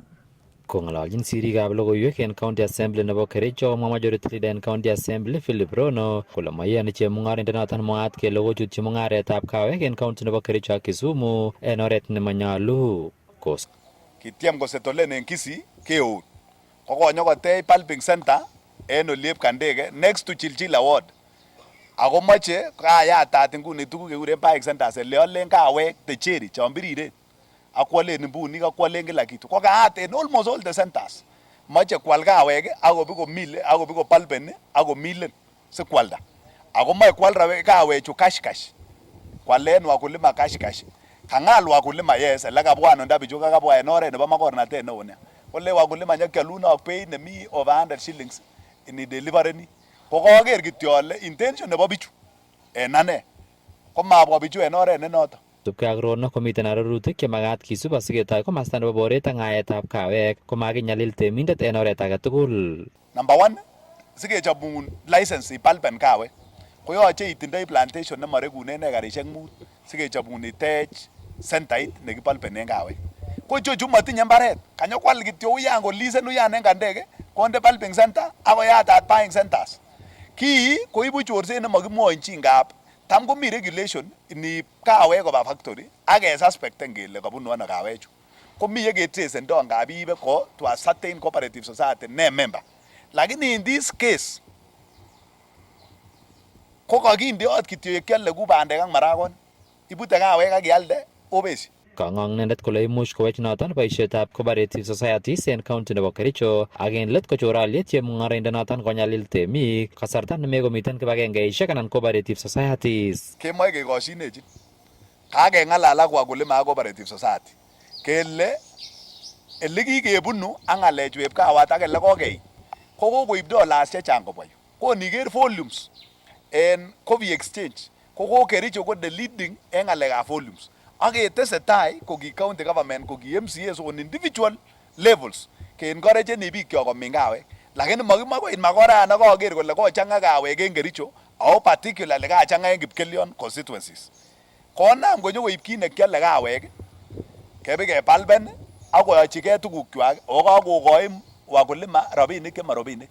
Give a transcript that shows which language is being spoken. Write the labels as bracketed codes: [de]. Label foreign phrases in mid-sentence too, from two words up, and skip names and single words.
[kln] Kong'ololchin sirikab logoiwek en County Assembly nebo Kericho komwa Majority Leader en County Assembly Philip Rono kole moiyoni chemung'araindet noton mwaat kele kochutyi mung'aretab kawek en county nebo Kericho ak Kisumu en oret nemanyolu. Kitiem kosettlen en Kisii keut kokonyo kotech [en] pulping center [kln] en Oliep Kandege [en] next to [kln] Chilchila Ward. Ako moche kayatat nguni tuguk kekuren [en] buying centers [kln] eleolen kawek techeri chon biriren akwalen mbunik akwalen kila kitu. Ko kaat en [en] almost all the centers. [kln] Moche kwal kawek akobi komile akobi kopulpen akomilen sikwalda. Ako moche kwal kawechu [en] cash cash. [kln] Kwalen wakulima [en] cash cash. [kln] Kang'al wakulima yes, elekabwan ndabichu kakabwa en oret nebo makornatet neo nia. Kole wakulima nyekyalun ak beit nemi [en] over 100 shillings [kln] ini delivery. Ko kaker kityo ale intention nebo bichu en ane komabwa bichu en oret ne noto. Subkei ak Rono komiten arorutik chemagat kisub asiketoi komasta nebo boret ak ng'aetab kawek komakinyalil temindet en oret age tugul. [en] Number 1, [kln] sikechobun license ipalpen kawek koyoche itindoi plantation nemarekunen ekarishek 5 sikechobun itech centait nekipalpenen kawek. Ko ichochu matinye mbaret, kanyokwal kityo uyan kolisen uyan en Kandege konde [en] pulping center [kln] akoyatat [en] buying centers. [kln] Kii koibu chorset nemakimwonchin ngap tam komi regulation ini kawek koba factory ake suspecten kele kabunu ano kawechu. Komi yeketracendo ngap ibe ko [en] to a certain cooperative society [kln] ne member. Lakini [en] in this case [kln] ko kakindeot kityo yekiale ku bandek ak maragon. Ibute kawek ak ialde obesi. Kang'ong nendet kole imuch kowech noton boisietab [en] cooperative societies [kln] en county nebo Kericho ak en let kochor alyet chemung'araindet noton konyalil temik kasarta nemekomiten kibagengeisiek anan [en] cooperative societies. [kln] Kemoe kekoshinechin. Kakeng'alal ak wakulima ak [en] cooperative society. [kln] Kele elekikebunu ak ng'alechu eb kawat ak ele kokei ko kokoib dollars chechang kobwa yu. Ko niker volumes en [en] coffee exchange [kln] ko Kericho ko [en] the leading [kln] en ng'alekab volumes. Aketesetai ko ki [en] county government [kln] ko ki MCAs [en] on individual levels [kln] ke encourageni biik kyok komin kawek. Lakini makimwa koit makorayan akaker kole kochang'a kawek en Kericho ako particularly kachang'a en Kipkelion constituencies. Konam konyo koib kit nekiale kawek kebe kepalpen akoyochigei tugukchwak ako kakokoi wakulima rabinik chema rabinik.